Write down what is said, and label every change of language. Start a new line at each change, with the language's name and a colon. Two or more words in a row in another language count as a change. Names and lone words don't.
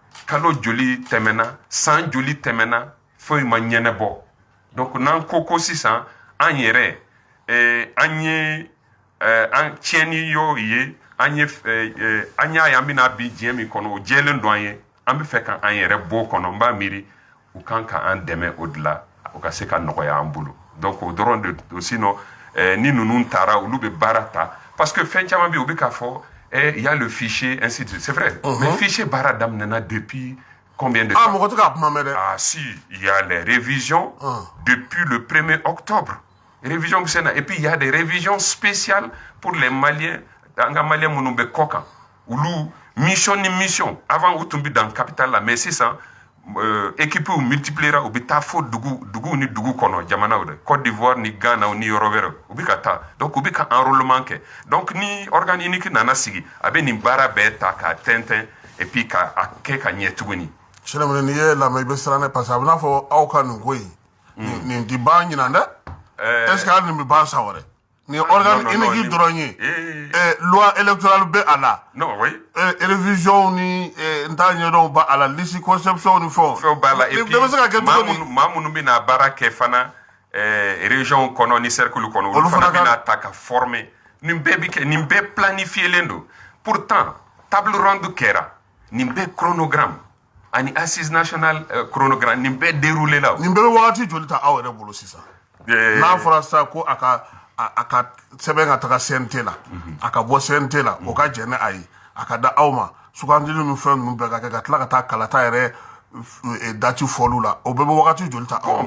Bambara: tɛmɛna san joli tɛmɛna foyi ma ɲɛnɛbɔ donc n'an ko sisan an yɛrɛ an ye an tiɲɛni y'o ye an y'a ye an bɛna bi diɲɛ min kɔnɔ o jɛlen don an ye an bɛ fɛ ka an yɛrɛ bɔ o kɔnɔ n b'a miiri u kan ka an dɛmɛ o de la o ka se ka nɔgɔya an bolo donc o dɔrɔn de sinon ni ninnu taara olu bɛ baara ta
French: parce que
Bambara: fɛn caman bɛ yen u bɛ k'a fɔ
French: il y a le fichier ainsi de suite c'est vrai mais fichier
Bambara: baara daminɛna
French: depuis combien de temps
Bambara: mɔgɔ tɛ k'a kuma mɛn dɛ
French: si il y a les révisions depuis le 1er octobre révision et puis il y a des révisions spéciales pour les Maliens
Bambara: an ka maliyɛn minnu bɛ kɔ kan olu mission ni mission avant u tun bɛ dan capitale la mais sisan
French: équipe multipliera
Bambara: u bɛ taa fo dugu ni dugu kɔnɔ jamanaw de Côte d'Ivoire ni Ghana ni yɔrɔ wɛrɛ u bɛ ka taa donc u bɛ ka enrôlement kɛ donc ni
French: organe unique
Bambara: nana sigi a bɛ nin baara bɛɛ ta k'a tɛntɛn
French: et puis
Bambara: ka a kɛ ka ɲɛ tuguni. Sɛnɛmini n'i ye lamɛn i bɛ siran ne parce que a bɛ n'a fɔ aw ka nin ko in nin ti ban ɲinan dɛ
French: est ce que
Bambara: hali nin bɛ ban san wɛrɛ ni
French: organe unique
Bambara: dɔrɔn ye
French: loi électorale
Bambara: bɛ a la révision ni n t'a ɲɛdɔn ba a la
French: liste conception
Bambara: ni fɛnw b'a la
French: et puis
Bambara: bɛ se ka kɛ cogo di maa minnu bɛna baara kɛ fana région kɔnɔ ni cercle kɔnɔ olu fana bɛna ta ka former nin bɛɛ bɛ kɛ nin bɛɛ planifielen don
French: pourtant table ronde
Bambara: kɛra nin bɛɛ chronogramme ani
French: assise nationale chronogramme
Bambara: nin bɛɛ déroulé la nin bɛɛ bɛ wagati joli ta aw yɛrɛ bolo sisan n'a fɔra sisan ko a ka sɛbɛn ka taga CNT la a ka bɔ CNT la o ka jɛn ni a ye a ka da aw ma sugandili ni fɛn ninnu bɛɛ ka kɛ ka tila ka taa kalata yɛrɛ dati fɔlu la o bɛɛ bɛ wagati joli ta aw